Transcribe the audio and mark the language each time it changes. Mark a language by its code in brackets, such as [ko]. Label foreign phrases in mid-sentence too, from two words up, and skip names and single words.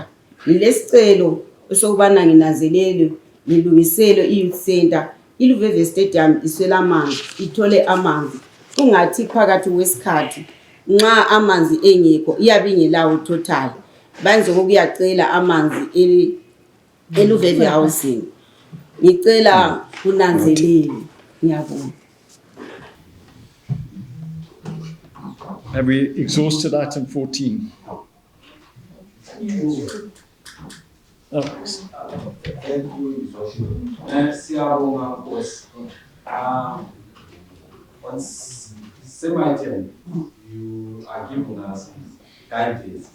[nd] Ngilesicelo sokubana nginanzelele ngilungisele i- [en] youth center [nd] iluveve stadium iswela amanzi, ithole amanzi. Ungathi phakathi kwesikhathi nxa amanzi engekho iyabe ingelawo total. Banze ukuyacela amanzi eluveve housing. Ngicela kunanzelele. Ngiyabonga. [en] Have we exhausted item 14? Oh. Thank you, Siyabonga, boss. On same item, you are giving us guidance.